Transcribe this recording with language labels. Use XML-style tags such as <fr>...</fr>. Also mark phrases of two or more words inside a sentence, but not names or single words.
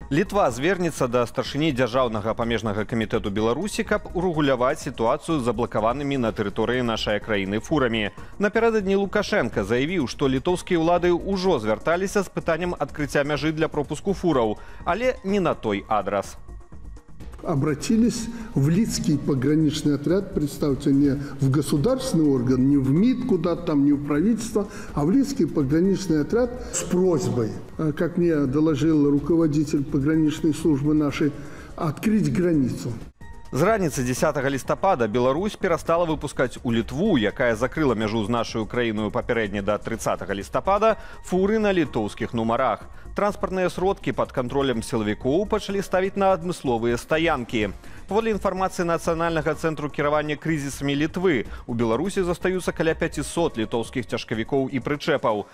<be>Літва звернецца да старшыні дзяржаўнага памежнага камітэту Беларусі, каб урэгуляваць сітуацыю з заблакаванымі на тэрыторыі нашай краіны фурамі. Напярэдадні Лукашенко заявіў, што літоўскія ўлады ўжо звярталіся з пытаннем адкрыцця мяжы для пропуску фураў, але не на той адрас.</be> <ru>Обратились в Лидский пограничный отряд, представьте, не в государственный орган, не в МИД куда-то там, не в правительство, а в Лидский пограничный отряд с просьбой, как мне доложил руководитель пограничной службы нашей, открыть границу.</ru> <be>З раніцы 10 лістапада Беларусь перастала выпускаць у Літву, якая закрыла мяжу з нашаю краіною папярэдне да 30 лістапада, фуры на літоўскіх нумарах. Транспартныя сродкі пад кантролем сілавікоў пачалі ставіць на адмысловыя стаянкі. Паводле інфармацыі Нацыянальнага цэнтру кіравання крызісамі Літвы, у Беларусі застаюцца каля 500 літоўскіх цяжкавікоў і прычэпаў.</be>